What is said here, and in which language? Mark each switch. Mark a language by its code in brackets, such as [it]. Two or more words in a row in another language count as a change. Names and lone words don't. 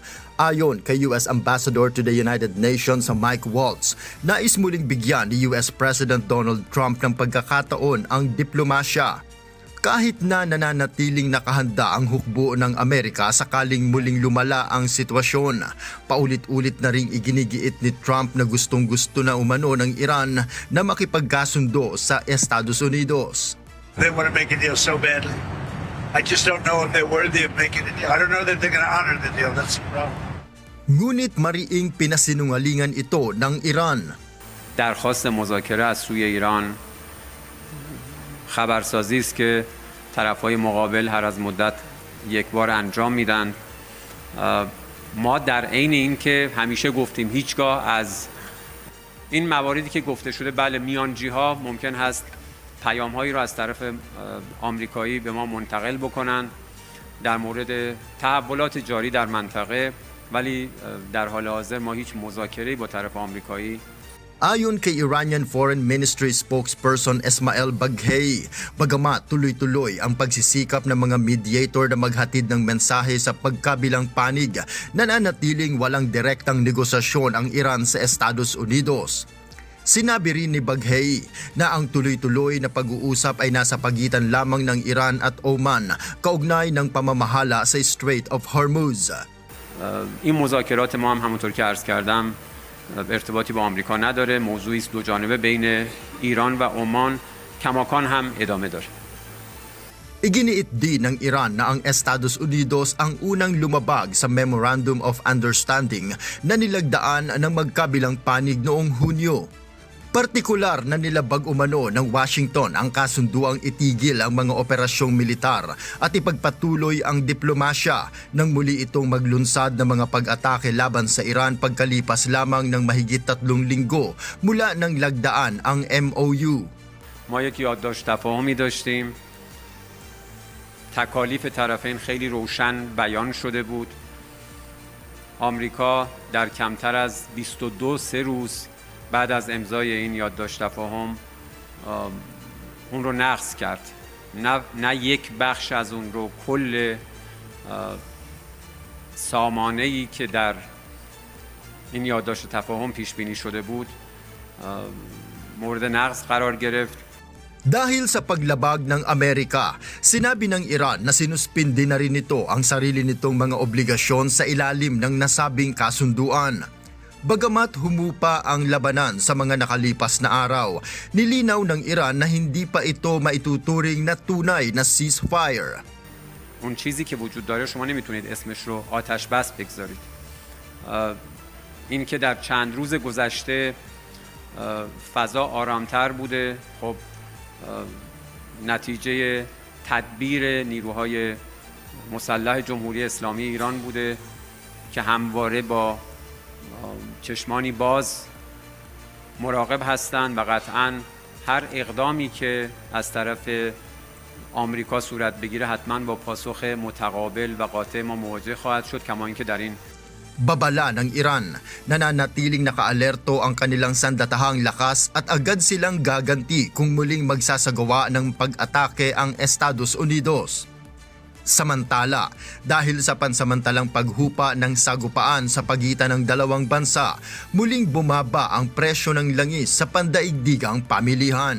[tl] Ayon kay [en] US Ambassador to the United Nations [tl] Mike Waltz, nais muling bigyan ni [en] US President [tl] Donald Trump ng pagkakataon ang diplomasya. Kahit na nananatiling nakahanda ang hukbo ng Amerika sakaling muling lumala ang sitwasyon, paulit-ulit na ring iginigiit ni Trump na gustong-gusto na umano ng Iran na makipagkasundo sa Estados Unidos. [en] They want to make a deal so badly. I just don't know if they're worthy of making a deal. I don't know that they're going to honor the deal. That's the problem. [tl] Ngunit mariing pinasinungalingan ito ng Iran. [fa] درخواست مذاکره از سوی ایران خبرسازی است که طرف‌های مقابل هر از مدت یک بار انجام میدن. ما در عین این که همیشه گفتیم هیچگاه از این مواردی که گفته شده بله میانجی‌ها ممکن هست پیام‌هایی را از طرف آمریکایی به ما منتقل بکنن در مورد تحولات جاری در منطقه ولی در حال حاضر ما هیچ مذاکره‌ای با طرف آمریکایی. [tl] Ayon kay [en] Iranian Foreign Ministry spokesperson [tl] Esmail Baghei, bagamat tuloy-tuloy ang pagsisikap ng mga mediator na maghatid ng mensahe sa pagkabilang panig, nananatiling walang direktang negosasyon ang Iran sa Estados Unidos. Sinabi rin ni Baghei na ang tuloy-tuloy na pag-uusap ay nasa pagitan lamang ng Iran at Oman kaugnay ng pamamahala sa Strait of Hormuz. [fa] این مذاکرات ما هم همونطور که عرض کردم ارتباطی با آمریکا نداره، موضوعی است دو جانبه بین ایران و عمان کماکان هم ادامه داره. [tl] Iginiit din ng Iran na ang Estados Unidos ang unang lumabag sa [en] Memorandum of Understanding [tl] na nilagdaan ng magkabilang panig noong Hunyo. Partikular na nilabag umano ng Washington ang kasunduang itigil ang mga operasyong militar at ipagpatuloy ang diplomasya nang muli itong maglunsad ng mga pag-atake laban sa Iran pagkalipas lamang ng mahigit 3 linggo mula nang lagdaan ang MOU. [fa] ما یک یادداشت تفاهمی داشتیم. تکالیف طرفین خیلی روشن بیان شده بود. آمریکا در کمتر از 22 روز بعد از امضای این یادداشت تفاهم اون رو نقض کرد. نه یک بخش از اون رو، کل سامانه‌ای که در این یادداشت تفاهم پیش بینی شده بود مورد نقض قرار گرفت. [tl] Dahil sa paglabag ng Amerika, sinabi ng Iran na sinuspindi na rin nito ang sarili nitong mga obligasyon sa ilalim ng nasabing kasunduan. Bagamat humupa ang labanan sa mga nakalipas na araw, nilinaw ng Iran na hindi pa ito maituturing na tunay na ceasefire. [fa] اون چیزی که وجود داره شما نمیتونید اسمش رو آتش بس بگذارید. این که در چند روز گذشته فضا آرامتر بوده، خب نتیجه تدبیر نیروهای مسلح جمهوری اسلامی ایران بوده که همواره با چشمانی باز مراقب هستند و قطعاً هر اقدامی که از طرف آمریکا صورت بگیره حتماً با پاسخ متقابل و قاطع ما مواجه خواهد شد، کما اینکه در این [tl] Babala ng Iran, nananatiling nakaalerto ang kanilang sandatahang lakas at agad silang gaganti kung muling magsasagawa ng pag-atake ang Estados Unidos. Samantala, dahil sa pansamantalang paghupa ng sagupaan sa pagitan ng dalawang bansa, muling bumaba ang presyo ng langis sa pandaigdigang pamilihan.